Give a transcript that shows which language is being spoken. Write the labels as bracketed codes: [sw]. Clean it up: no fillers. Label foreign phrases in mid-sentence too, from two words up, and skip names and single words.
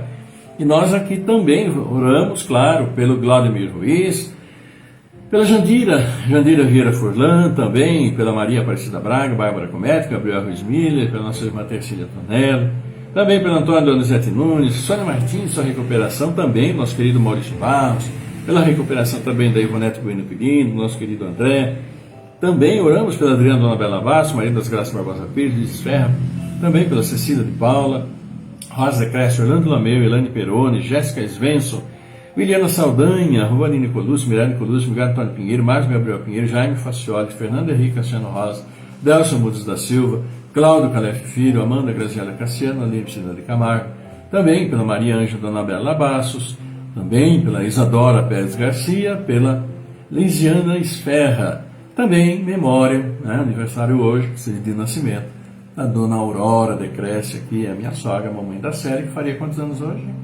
[pt] E nós aqui também oramos, claro, pelo Glaudemir Ruiz, pela Jandira Vieira Furlan, também pela Maria Aparecida Braga, Bárbara Cometti, Gabriel Ruiz Miller, pela nossa irmã Tercília Tonello, também pelo Antônio Donizete Nunes, Sônia Martins, sua recuperação, também nosso querido Maurício Barros, pela recuperação também da Ivonete Bueno Quirino, nosso querido André. Também oramos pela Adriana Dona Bela Basso, Maria das Graças Barbosa Pires, Luiz Ferra, também pela Cecília de Paula, Rosa Cresce, Orlando Lameu, Elane Peroni, Jéssica Svensson, Williana Saldanha, Ruani Nicolucci, Miranda Nicolucci, Miguel Antônio Pinheiro, Márcio Gabriel Pinheiro, Jaime Facioli, Fernando Henrique Cassiano Rosa, Delson Mudes da Silva, Cláudio Calef Filho, Amanda Graziela Cassiano, Aline Piscina de Camargo, também pela Maria Ângela Dona Bela Bassos, também pela Isadora Pérez Garcia, pela Lisiana Esferra, também memória, aniversário hoje, de nascimento, da Dona Aurora Decrece aqui, a minha sogra, a mamãe da Célia, que faria quantos anos hoje?